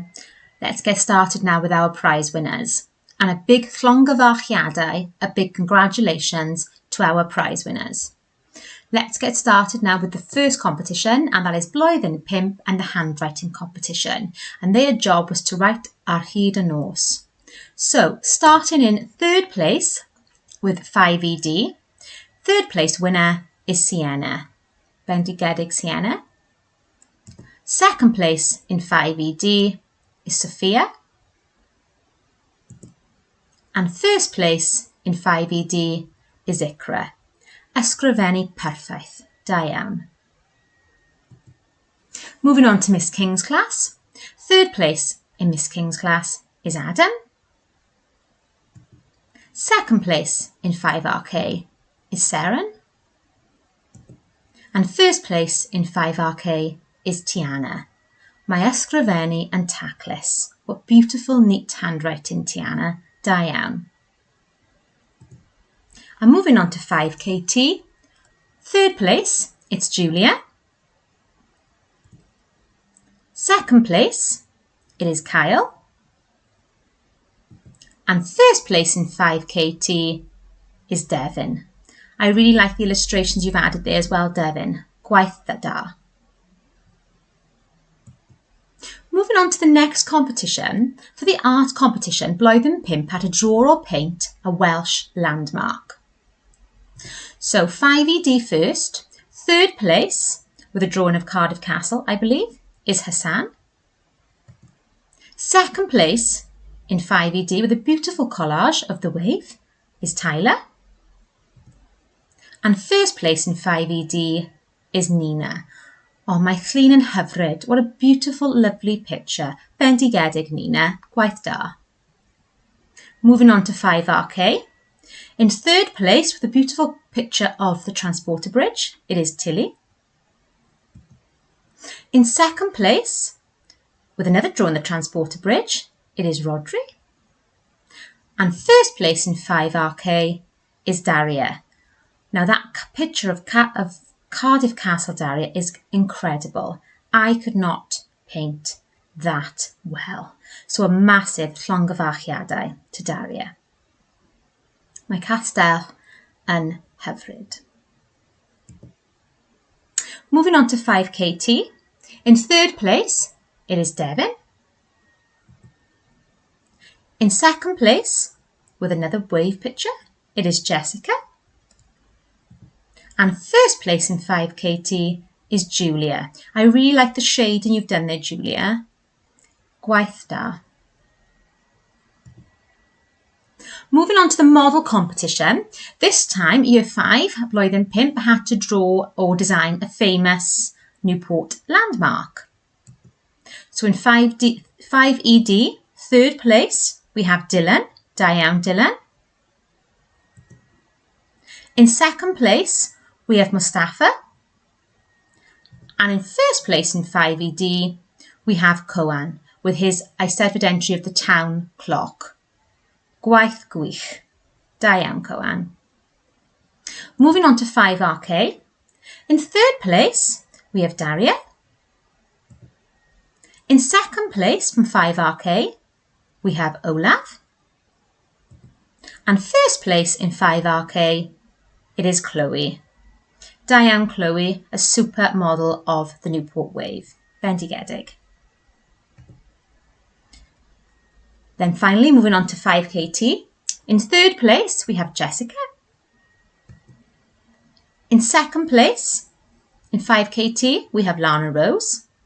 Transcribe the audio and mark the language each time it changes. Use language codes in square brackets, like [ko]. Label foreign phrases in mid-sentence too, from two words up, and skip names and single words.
[en] Let's get started now with our prize winners. And a big llongyfarchiadau, a big congratulations to our prize winners. Let's get started now with the first competition, and that is Blwyddyn 5 and the handwriting competition. And their job was to write ar hyd y nos. So, starting in third place with 5ED, third place winner is Sienna. [cy] Bendigedig Sienna. [en] Second place in 5ED is Sophia. And first place in 5ED is Icra. [cy] Ysgrifennu perffaith. Da iawn. [en] Moving on to Miss King's class. Third place in Miss King's class is Adam. Second place in 5RK is Seren. And first place in 5RK is Tiana. [cy] Mae ysgrifennu yn taclus. [en] What beautiful, neat handwriting, Tiana. [cy] Da iawn. [en] And moving on to 5KT. Third place, it's Julia. Second place, it is Kyle. And first place in 5KT is Devin. I really like the illustrations you've added there as well, Devin. [cy] Gwaith da. [en] Moving on to the next competition. For the art competition, [cy] Blwyddyn Pump [en] had to draw or paint a Welsh landmark. So 5ED first. Third place, with a drawing of Cardiff Castle, I believe, is Hassan. Second place in 5ED with a beautiful collage of the wave is Tyler. And first place in 5ED is Nina. Oh, my clean and hyfryd. What a beautiful, lovely picture. [cy] Bendigedig, Nina. Gwaith da. [en] Moving on to 5RK. In third place, with a beautiful picture of the Transporter Bridge, it is Tilly. In second place, with another drawing the Transporter Bridge, it is Rodri. And first place in 5RK is Daria. Now that picture of Cardiff Castle, Daria, is incredible. I could not paint that well. So a massive llongyfarchiadau to Daria. [cy] Mae castell yn hyfryd. [en] Moving on to 5KT. In third place, it is Devin. In second place, with another wave picture, it is Jessica. And first place in 5KT is Julia. I really like the shading you've done there, Julia. [cy] Gwaith da. [en] Moving on to the model competition. This time, Year 5, [cy] Blwyddyn Pump, [en] had to draw or design a famous Newport landmark. So in 5ED, third place, we have Dylan. [cy] Da iawn, Dylan. [en] In second place, we have Mustafa. And in first place in 5ED, we have Coan with his Eisteddfod entry of the town clock. [cy] Gwaith gwych. Da iawn, Coan. [en] Moving on to 5RK. In third place, we have Daria. In second place from 5RK, we have Olaf. And first place in 5RK, it is Chloe. [cy] Da iawn, [en] Chloe, a super model of the Newport wave. [cy] Bendigedig. [en] Then finally, moving on to 5KT. In third place, we have Jessica. In second place, in 5KT, we have Lana Rose.